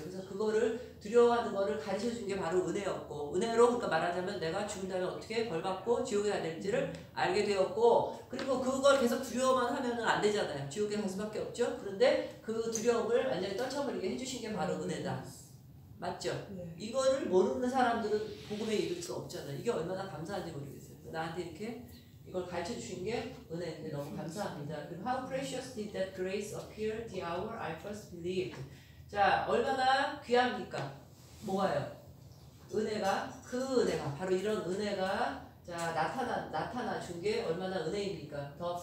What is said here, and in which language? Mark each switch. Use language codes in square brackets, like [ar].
[ko] 그래서 그거를 두려워하는 거를 가르쳐 준 게 바로 은혜였고 은혜로 그러니까 말하자면 내가 죽은 다음에 어떻게 벌받고 지옥에 가야 될지를 알게 되었고 그리고 그걸 계속 두려워만 하면은 안 되잖아요. 지옥에 갈 수밖에 없죠. 그런데 그 두려움을 완전히 떨쳐버리게 해주신 게 바로 은혜다. 맞죠? 네. 이거를 모르는 사람들은 복음에 이를 수 없잖아요. 이게 얼마나 감사한지 모르겠어요. 나한테 이렇게 이걸 가르쳐 주신 게 은혜인데 너무 감사합니다. [en] 그리고 How precious did that grace appear the hour I first believed. [ko] 자, 얼마나 귀합니까? 뭐가요? 은혜가 그 은혜가 바로 이런 은혜가 자 나타나 준 게 얼마나 은혜입니까?